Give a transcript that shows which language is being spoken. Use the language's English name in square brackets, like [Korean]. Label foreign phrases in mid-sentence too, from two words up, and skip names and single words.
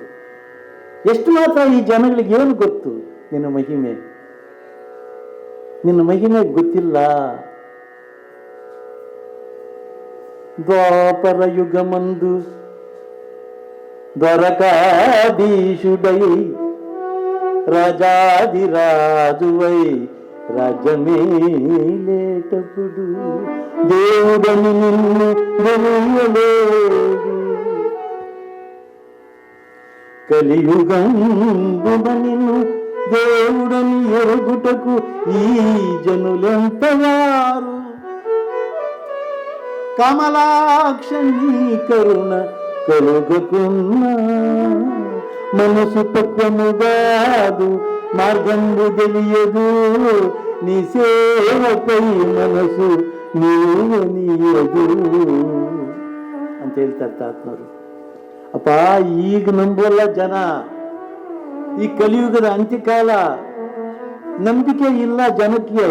[Kannada] ಎಷ್ಟು ಮಾತ್ರ ಈ ಜನಗಳಿಗೆ ಏನು ಗೊತ್ತು ನಿನ್ನ ಮಹಿಮೆ? ನಿನ್ನ ಮಹಿಮೆ ಗೊತ್ತಿಲ್ಲ. [Telugu] ద్వాపర యుగమందు ద్వారకాధీశుడై రాజాదిరాజువై రాజ్యమేలేటప్పుడు దేవుడని నిన్ను తెలియలేదు. కలియుగంబున నిన్ను దేవుడని ఎరుగుటకు ఈ జనులెంతవారు. కమలాక్షణి కరుణ కలుగకున్నా మనసు పక్వముగాదు, మార్గంబు తెలియదు, నీ సేవకై మనస్సు నిల్లువనియదు [Kannada] ಅಂತ ಹೇಳ್ತಾರೆ ತಾತ್ಮರು. ಅಪ್ಪ, ಈಗ ನಂಬೋಲ್ಲ ಜನ. ಈ ಕಲಿಯುಗದ ಅಂತ್ಯಕಾಲ, ನಂಬಿಕೆ ಇಲ್ಲ ಜನಕ್ಕೆ.